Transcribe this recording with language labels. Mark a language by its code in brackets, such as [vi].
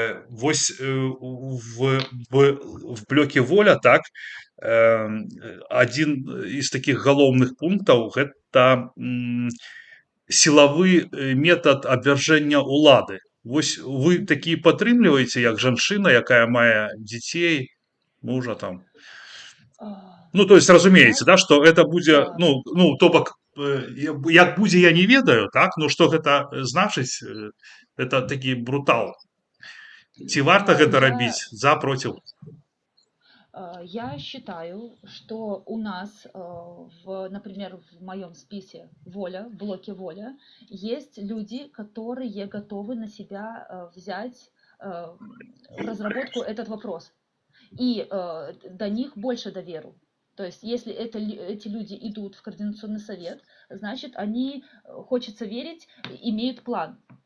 [be] Вось в блоке воля, так, один из таких галоўных пунктаў гэта сілавы метод абвяржэння улады. Вось вы такі падтрымліваеце, як жанчына, якая мае дзяцей, мужа там. [ru] Ну, то есть, разумеется, да, что это будет, ну, то бок, [be] як будзе, я не ведаю, [ru] так, но что гэта значыць, это такі брутал. [be] Ці варта гэта рабіць, за, против? [ru] Я считаю, что у нас, например, в моем списке воля, в блоке воля, есть люди, которые готовы на себя взять разработку этот вопрос. И до них больше доверу. То есть, если эти люди идут в Координационный совет, значит, они, хочется верить, имеют план.